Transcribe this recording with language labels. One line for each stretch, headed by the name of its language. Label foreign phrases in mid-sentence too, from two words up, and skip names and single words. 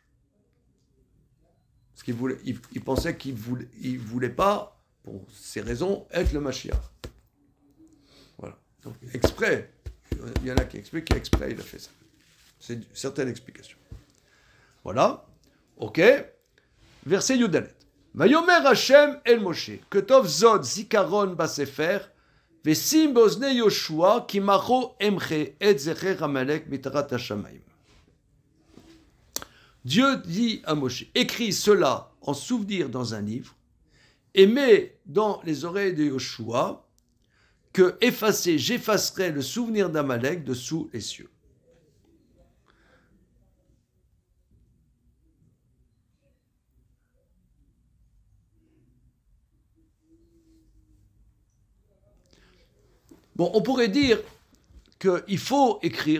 French: Parce qu'il pensait qu'il voulait pas, pour ces raisons, être le Mashiach. Voilà. Donc, exprès. Il y en a qui expliquent qu'exprès, il a fait ça. C'est une certaine explication. Voilà. Ok. Verset Yudalet.
Hebrew: ויאמר השם אל משה כתב זאת זכרון בספר ושים באזני יהושע כי מחה אמחה את זכר עמלק מתחת השמים.
French: Dieu dit à Moshe, écris cela en souvenir dans un livre, et mets dans les oreilles de Yoshua que j'effacerai le souvenir d'Amalek de sous les cieux. Bon, on pourrait dire qu'il faut écrire.